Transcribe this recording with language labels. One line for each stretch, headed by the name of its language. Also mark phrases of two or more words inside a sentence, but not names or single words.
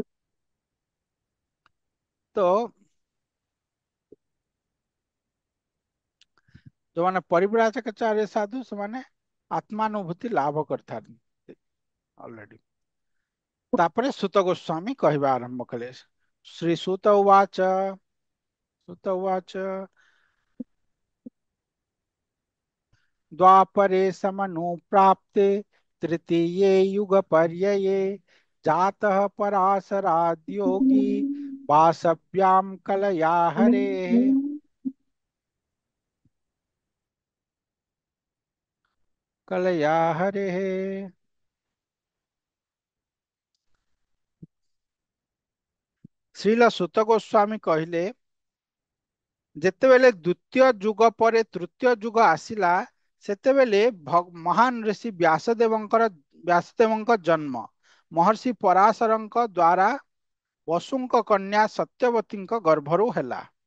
Odia: ତ ଯୋଉମାନେ ପରିବ୍ରାଜକାଚାର୍ୟ ସାଧୁ, ସେମାନେ ଆତ୍ମାନୁଭୂତି ଲାଭ କରିଥାନ୍ତି ଅଲରେଡି। ତାପରେ ସୁତ ଗୋସ୍ୱାମୀ କହିବା ଆରମ୍ଭ କଲେ।
Sanskrit: श्री सुत उवाच, सुत उवाच, द्वापरे समनुप्राप्ते तृतीये युगपर्यये जातः पराशराद् योगी वासव्याम कलया हरेः, कलया हरेः।
Odia: ଶ୍ରୀଲ ସୁତ ଗୋସ୍ୱାମୀ କହିଲେ, ଯେତେବେଳେ ଦ୍ୱିତୀୟ ଯୁଗ ପରେ ତୃତୀୟ ଯୁଗ ଆସିଲା, ସେତେବେଳେ ମହାନ ଋଷି ବ୍ୟାସଦେବଙ୍କ ଜନ୍ମ ମହର୍ଷି ପରାଶରଙ୍କ ଦ୍ୱାରା ବସୁଙ୍କ କନ୍ୟା ସତ୍ୟବତୀଙ୍କ ଗର୍ଭରୁ ହେଲା।